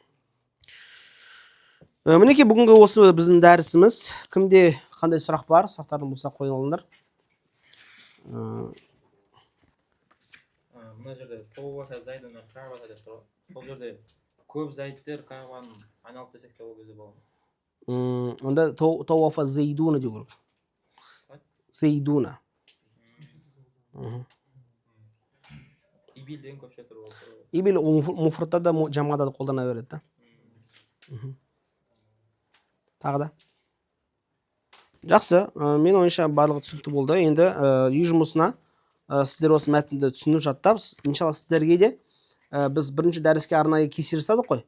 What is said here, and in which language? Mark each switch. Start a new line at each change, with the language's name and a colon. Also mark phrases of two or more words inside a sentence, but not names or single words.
Kazakh: Мінекей бүгінгі осы біздің дәрісіміз. Кімде қандай сұрақ бар? Сұрақтарың болса қойып алыңдар. мына жерде
Arabic: طاف زيد الكعبة
Kazakh: деп тұр. Бұл жерде көп зайттер каабаны айналып десек те ол кезде болады.
Turkish: Onda tavafa zeyduna diyor. Zeyduna.
Kazakh: Ибил деген көпше тұр ол. İbil mufratта да jamada da қолдана береді да. Тағы да. Жақсы, мен ойымша барлығы түсінікті болды. Енді үй жұмысына сіздер осы мәтінді түсініп жаттап, иншалла сіздерге де біз бірінші дәріске арнайы кесте жасадық қой.